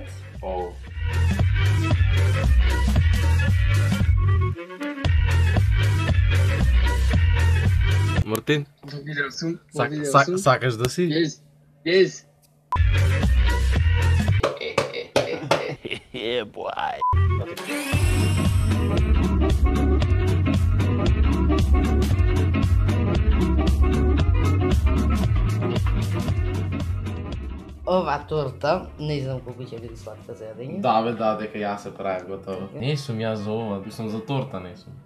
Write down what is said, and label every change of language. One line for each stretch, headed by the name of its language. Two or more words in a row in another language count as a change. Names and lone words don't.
Macedonian: О. Мартин, Видел сум. сакаш да си?
English: Yes. Yes. Yeah, boy.
Macedonian: Ова торта, не знам колку ќе биде сладка за јадење. Да бе, да, дека јас се правя готово. Не сум јас за ова, сум за торта, не сум.